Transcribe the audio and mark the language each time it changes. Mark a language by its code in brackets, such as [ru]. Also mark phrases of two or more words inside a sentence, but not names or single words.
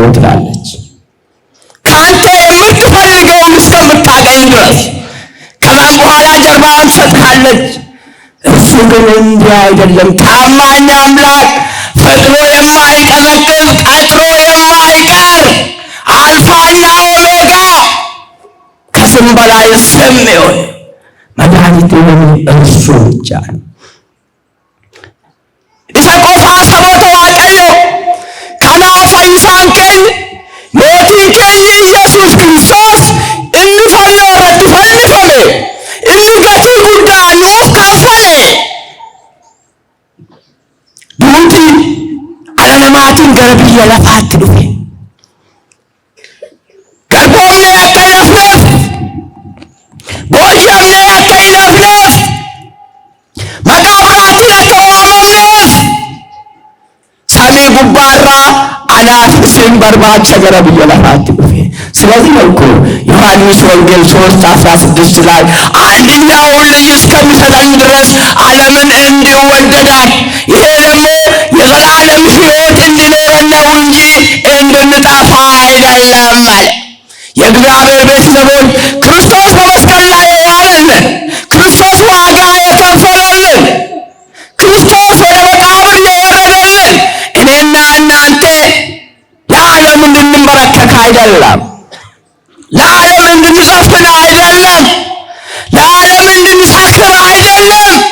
[am] ትላለች ከአንተ የምትፈልገውን እስከምታገኝ ድረስ ከዛም በኋላ ጀርባዋን ትሰጥሃለች እሱ ግን እንዲህ አይደለም ታማኝ አምላክ ፈጥኖ የማይቀዘቅዝ ቀጥሮ የማይቀር አልፋና ኦሜጋ ከስም በላይ ስም የሆነ መድኃኒት የሆነ እርሱ ብቻ ነው [om] isa qofa saboota waaqayyo kanaaf fayyisaan keenya mootiin keenya Yesuus Kiristoos inni fannoo irratti fannifame inni gatii guddaa nuuf kaffale duuti ala namaatiin gara biyya lafaatti dhufe garboomnee akka hin hafneef boojamnee akka hin hafneef maqaa biraatiin akka waamamneef samii gubbaarraa anaaf isin barbaacha gara biyya lafaatti dhufe [am] ስለዚህ ነው እኮ ዮሐንስ ወንጌል 3:16 ላይ አንድያውን ልጅ እስከሚሰጠን ድረስ ዓለምን እንዲሁ ወደዳት ይሄ ደግሞ የዘላለም ሕይወት እንዲኖረን ነው እንጂ እንድንጠፋ አይደለም አለ የእግዚአብሔር ቤተሰቦች ክርስቶስ በመስቀል ላይ የዋለልን ክርስቶስ ዋጋ የከፈለልን ክርስቶስ ወደ መቃብር የወረደልን እኔና እናንተ ለዓለም እንድንበረከክ አይደለም ለዓለም እንድንዘፍን አይደለም ለዓለም እንድንሰክር አይደለም